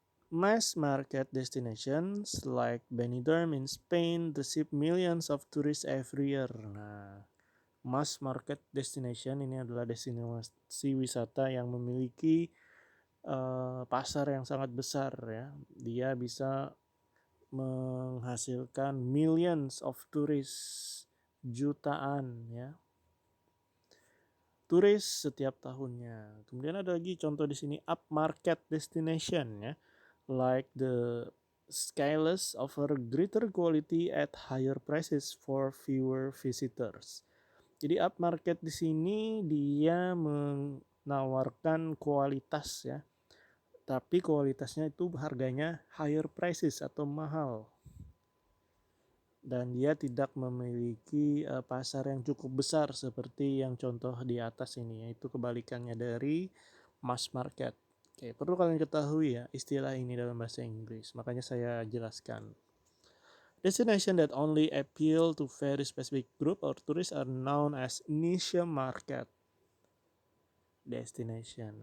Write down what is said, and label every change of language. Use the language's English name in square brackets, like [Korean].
[English] Mass market destinations like Benidorm in Spain receive millions of tourists every year. [Indonesian] Nah, mass market destination ini adalah destinasi wisata yang memiliki pasar yang sangat besar ya. Dia bisa menghasilkan [English] millions of tourists, [Indonesian] jutaan ya, turis setiap tahunnya. Kemudian ada lagi contoh di sini [English] upmarket destination ya, like the Skyless offer greater quality at higher prices for fewer visitors. [Indonesian] Jadi upmarket di sini dia menawarkan kualitas ya, tapi kualitasnya itu harganya [English] higher prices [Indonesian] atau mahal. Dan dia tidak memiliki pasar yang cukup besar seperti yang contoh di atas ini, yaitu kebalikannya dari mass market. Oke, perlu kalian ketahui ya istilah ini dalam bahasa Inggris, makanya saya jelaskan. [English] Destination that only appeal to very specific group or tourists are known as niche market destination.